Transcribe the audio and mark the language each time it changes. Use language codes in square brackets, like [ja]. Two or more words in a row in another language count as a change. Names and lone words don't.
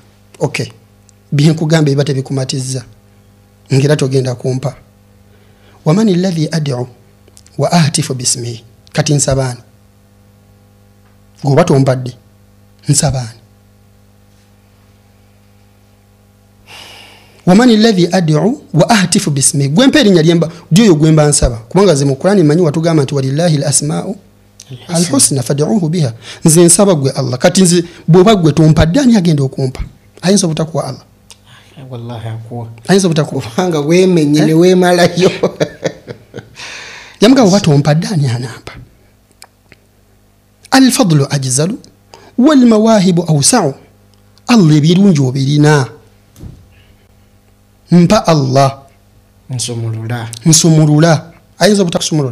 [lg] okay byenkugamba biba tebikumatizza ngera togenda kumpa [ar] ومن الذي أدعو وأهتف باسمه [lg] kati nsabani goba tompadde nsabani [ar] ومن الذي أدعو وأهتف باسمه [lg] gwempa erinnya lyemba dyoyo gwemba nsaba kubanga ze mu Qur'ani manyi watugamba nti [ar] ولله الأسماء الحسنى فادعوه بها [lg] nze nsaba gwe Allah kati nze bwoba gwe tompadde ani agenda okumpa ayinza obutakuwa Allah wallahi akuwa ayinza obutakuwa kubanga wemenye ne weemalayo yamugamba oba tompadde ani anampa [ar] الفضل أجزل والمواهب أوسع [lg] Allah ebirungi obirina mpa Allah nsumulula ayinza obutakusumulula